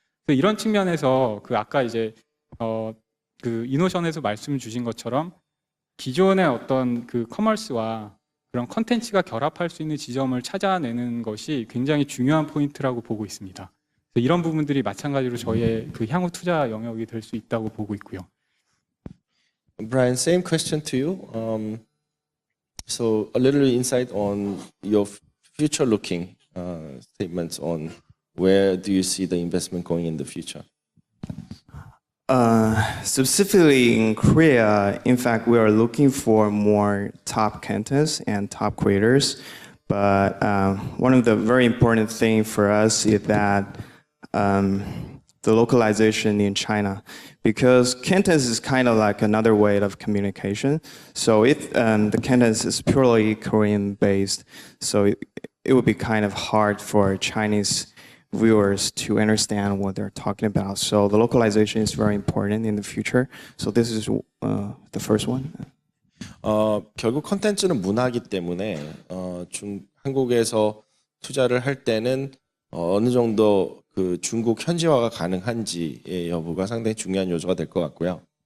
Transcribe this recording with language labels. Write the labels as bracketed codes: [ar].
[ko] 그래서 이런 측면에서 그 아까 이제 그 이노션에서 말씀 주신 것처럼 기존의 어떤 그 커머스와 그런 컨텐츠가 결합할 수 있는 지점을 찾아내는 것이 굉장히 중요한 포인트라고 보고 있습니다. 그래서 이런 부분들이 마찬가지로 저희의 그 향후 투자 영역이 될 수 있다고 보고 있고요. [en] Brian, same question to you. So a little insight on your future looking statements on where do you see the investment going in the future? Specifically in Korea, in fact, we are looking for more top contents and top creators. But one of the very important thing for us is that the localization in China, because contents is kind of like another way of communication. So if the contents is purely Korean based, so it would be kind of hard for Chinese viewers to understand what they're talking about. So the localization is very important in the future. So this is the first one. [ko] 결국 컨텐츠는 문화이기 때문에 한국에서 투자를 할 때는 어느 정도 그 중국 현지화가 가능한지의 여부가 상당히 중요한 요소가 될 것 같고요.